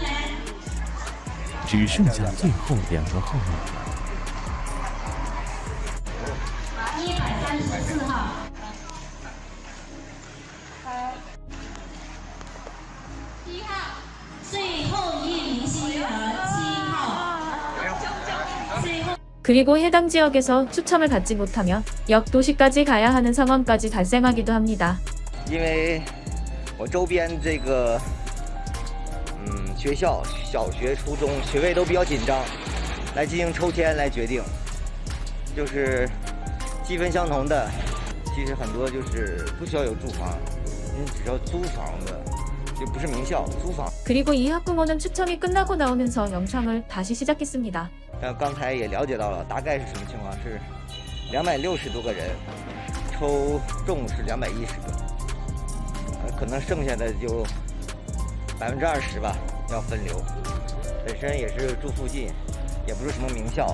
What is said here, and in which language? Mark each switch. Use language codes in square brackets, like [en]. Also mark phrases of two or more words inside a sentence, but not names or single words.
[zh] 只剩下最后2个号码了。 134号。7号，最后一名幸运儿7号。 [ko] 그리고 해당 지역에서 추첨을 받지 못하면 옆 도시까지 가야 하는 상황까지 발생하기도 합니다. [zh] 因为我周边这个。学校、小学、初中学位都比较紧张，来进行抽签来决定，就是积分相同的，其实很多就是不需要有住房，你只要租房子，就不是名校，租房。 [ko] 그리고 이 학부모는 추첨이 끝나고 나오면서 영상을 다시 시작했습니다. [zh] 但刚才也了解到了，大概是什么情况？是260多个人，抽中是210个，可能剩下的就20%吧。要分流，本身也是住附近，也不是什么名校。